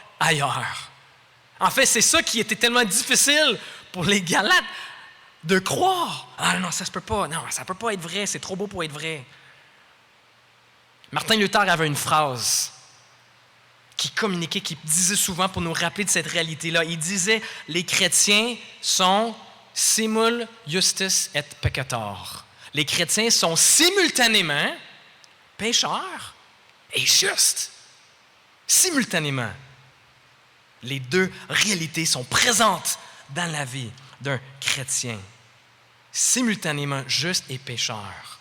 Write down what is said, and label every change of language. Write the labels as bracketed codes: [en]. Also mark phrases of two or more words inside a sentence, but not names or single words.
[fr] En fait, c'est ça qui était tellement difficile pour les Galates de croire. Ah non, ça se peut pas. Non, ça peut pas être vrai. C'est trop beau pour être vrai. Martin Luther avait une phrase qui communiquait, qui disait souvent pour nous rappeler de cette réalité-là. Il disait « Les chrétiens sont [la] simul justus et peccator ». [fr] Les chrétiens sont simultanément pécheurs et justes. Simultanément. Les deux réalités sont présentes dans la vie d'un chrétien. Simultanément juste et pécheur.